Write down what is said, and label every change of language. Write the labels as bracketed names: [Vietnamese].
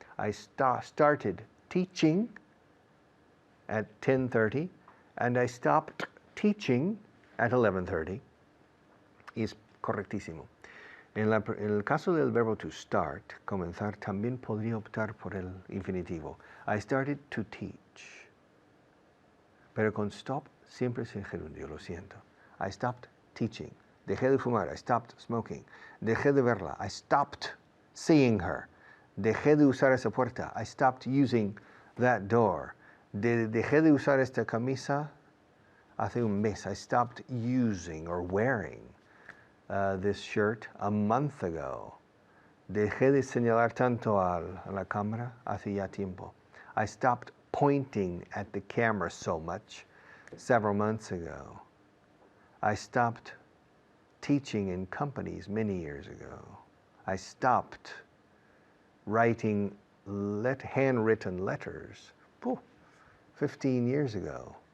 [English] I started teaching at 10:30 and I stopped teaching at 11:30. [Spanish] Es correctísimo. En el caso del verbo to start, comenzar, también podría optar por el infinitivo. [English] I started to teach. [Spanish] Pero con stop siempre es en gerundio, lo siento. [English] I stopped teaching. [Spanish] Dejé de fumar. [English] I stopped smoking. [Spanish] Dejé de verla. [English] I stopped seeing her. [Spanish] Dejé de usar esa puerta. [English] I stopped using that door. [Spanish] Dejé de usar esta camisa hace un mes. [English] I stopped using or wearing this shirt a month ago. [Spanish] Dejé de señalar tanto a la cámara hace ya tiempo. [English] I stopped pointing at the camera so much several months ago. I stopped teaching in companies many years ago. I stopped writing handwritten letters 15 years ago.